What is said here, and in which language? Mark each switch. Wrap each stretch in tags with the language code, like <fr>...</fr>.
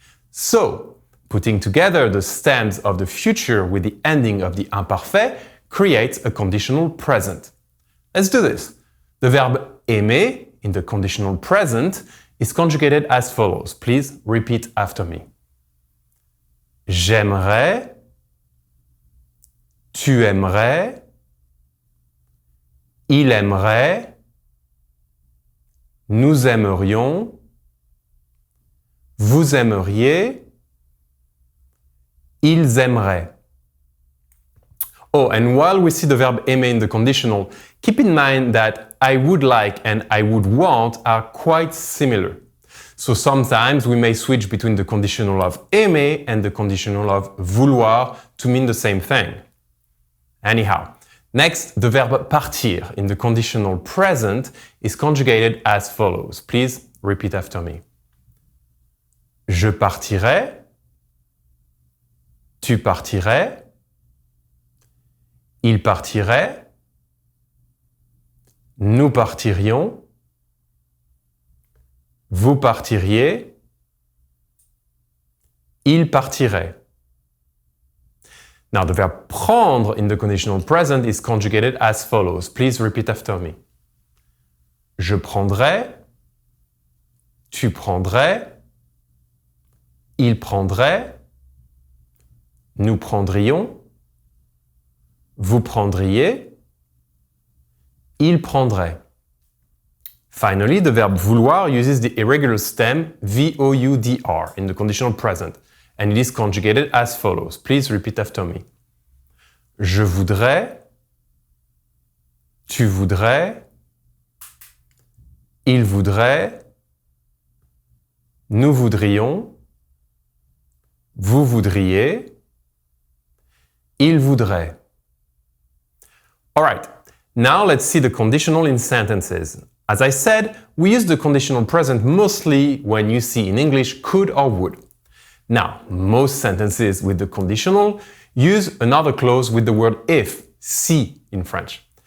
<en>So, putting together the stems of the future with the ending of the imparfait creates a conditional present. Let's do this. The verb aimer in the conditional present is conjugated as follows. Please repeat after me.</en> <fr>J'aimerais, tu aimerais, il aimerait, nous aimerions, vous aimeriez, ils aimeraient.</fr> <en>Oh, and while we see the verb aimer in the conditional, keep in mind that I would like and I would want are quite similar. So sometimes we may switch between the conditional of aimer and the conditional of vouloir to mean the same thing. Anyhow, Next, the verb partir in the conditional present is conjugated as follows. Please repeat after me.</en> <fr>Je partirai, tu partirais, il partirait, nous partirions, vous partiriez, il partirait.</fr> <en>Now, the verb prendre in the conditional present is conjugated as follows. Please repeat after me.</en> <fr>Je prendrai, tu prendrais, il prendrait, nous prendrions, vous prendriez, il prendrait.</fr> <en>Finally, the verb vouloir uses the irregular stem voudr in the conditional present, and it is conjugated as follows. Please repeat after me.</en> <fr>Je voudrais, tu voudrais, il voudrait, nous voudrions, vous voudriez, il voudrait.</fr> <en>All right, now let's see the conditional in sentences. As I said, we use the conditional present mostly when you see in English could or would. Now, most sentences with the conditional use another clause with the word if, si in French.</en>